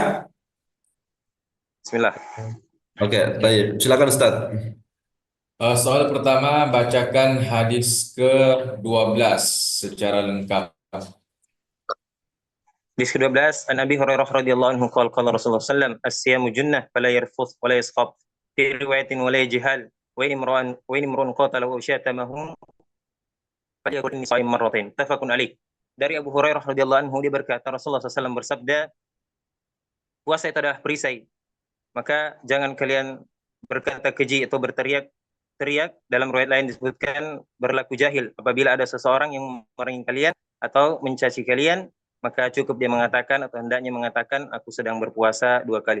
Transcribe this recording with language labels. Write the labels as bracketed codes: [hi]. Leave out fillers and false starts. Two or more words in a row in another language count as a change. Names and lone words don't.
[id] Bismillah. Oke, baik. Silakan Ustaz. Soal pertama, bacakan hadis ke-12 secara lengkap. Hadis ke-12 [ar] عن أبي هريرة رضي الله عنه قال قال رسول الله سلم الصيام جنة فلا يرفث ولا يصخب في رواية ولا يجهل وإن امرؤ قاتل وشتمه فليقل إني صائم مرتين متفق عليه. [id] Dari Abu Hurairah [ar] رضي الله عنه [id] dia berkata Rasulullah SAW bersabda, puasa itu adalah perisai, maka jangan kalian berkata keji atau berteriak. Dalam riwayat lain disebutkan berlaku jahil apabila ada seseorang yang memerangi kalian atau mencaci kalian, maka cukup dia mengatakan atau hendaknya mengatakan aku sedang berpuasa 2 kali.